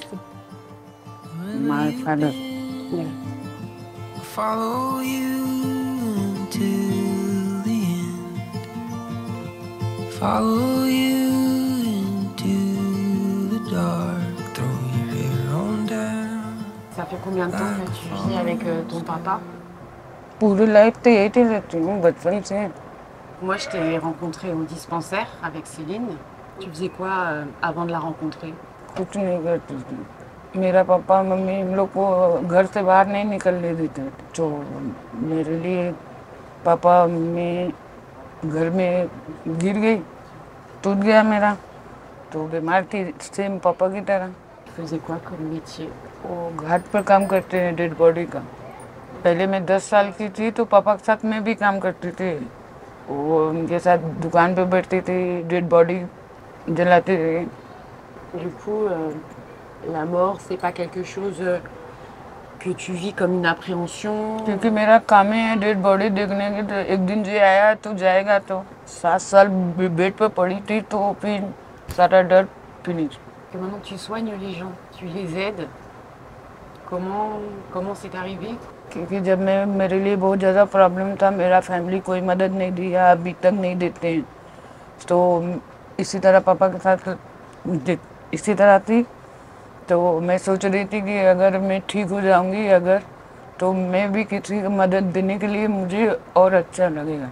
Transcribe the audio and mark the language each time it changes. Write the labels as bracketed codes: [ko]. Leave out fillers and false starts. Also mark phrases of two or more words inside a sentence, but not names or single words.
[en] My father. Yeah. Follow you until the end. Follow you into the dark. Throw your hair on down. [fr] Ça fait combien de temps que tu vis avec ton papa? [hi] पूरी लाइफ तो यही रहती हूँ बचपन से. [fr] Moi, je t'ai rencontré au dispensaire avec Céline. Tu faisais quoi avant de la rencontrer? [hi] कुछ नहीं करती थी. मेरा पापा मम्मी इन लोग को घर से बाहर नहीं निकलने देते. तो मेरे लिए पापा मम्मी घर में गिर गई, टूट गया मेरा. तो बीमार थी सेम पापा की तरह. [fr] faisais quoi comme métier? [hi] वो घाट पर काम करते हैं [en] dead body [hi] का. पहले मैं 10 साल की थी तो पापा के साथ मैं भी काम करती थी. वो उनके साथ दुकान पे बैठती थी, [en] dead body [hi] जलाते थे. [fr] Du coup, la mort, c'est pas quelque chose que tu vis comme une appréhension? [hi] क्योंकि मेरा काम ही है [en] dead body [hi] देखने की. तो एक दिन जो आया तो जाएगा. तो 7 साल बेड पे पड़ी थी तो फिर सारा डर फिनिश. [fr] Que maintenant tu soignes les gens, tu les aides. Comment c'est arrivé? [hi] क्योंकि जब मेरे लिए बहुत ज़्यादा प्रॉब्लम था, मेरा फैमिली कोई मदद नहीं दिया, अभी तक नहीं देते हैं. तो इसी तरह पापा के साथ इसी तरह थी. तो मैं सोच रही थी कि अगर मैं ठीक हो जाऊंगी अगर, तो मैं भी किसी को मदद देने के लिए मुझे और अच्छा लगेगा.